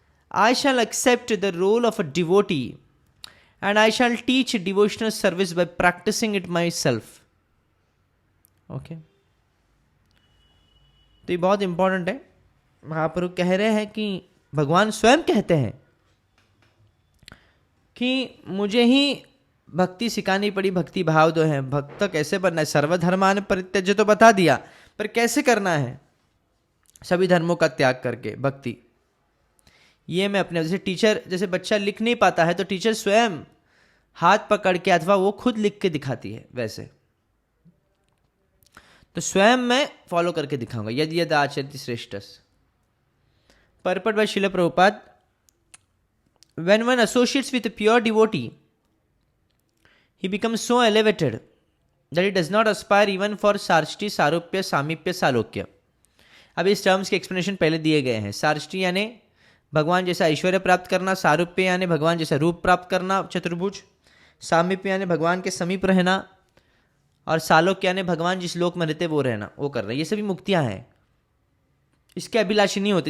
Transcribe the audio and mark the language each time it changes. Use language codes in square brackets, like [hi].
[en] I shall accept the role of a devotee and I shall teach devotional service by practicing it myself. Okay. [hi] तो ये बहुत important है। महाप्रभु कह रहे हैं कि भगवान स्वयं कहते हैं कि मुझे ही भक्ति सिखानी पड़ी, भक्ति भाव दो है, भक्त कैसे बनना है, [sa] सर्वधर्मान परित्यज्य [hi] तो बता दिया, पर कैसे करना है सभी धर्मों का त्याग करके भक्ति, ये मैं अपने, जैसे टीचर, जैसे बच्चा लिख नहीं पाता है तो टीचर स्वयं हाथ पकड़ के अथवा वो खुद लिख के दिखाती है, वैसे तो स्वयं मैं फॉलो करके दिखाऊंगा। [sa] यदि यद आचरति श्रेष्ठस। [en] Purport by Srila Prabhupada, when one associates with a pure devotee, he becomes so elevated that he does not aspire even for sarshti, sarupya, samipya, salokya. [hi] अब इस टर्म्स के एक्सप्लेनेशन पहले दिए गए हैं। सार्ष्टी यानी भगवान जैसा ऐश्वर्य प्राप्त करना, सारूप्य यानी भगवान जैसा रूप प्राप्त करना चतुर्भुज, सामीप्य यानी भगवान के समीप रहना, और सालोक्य यानी भगवान जिस लोक में रहते वो रहना, वो करना। ये सभी मुक्तियां हैं, इसके अभिलाषी नहीं होते।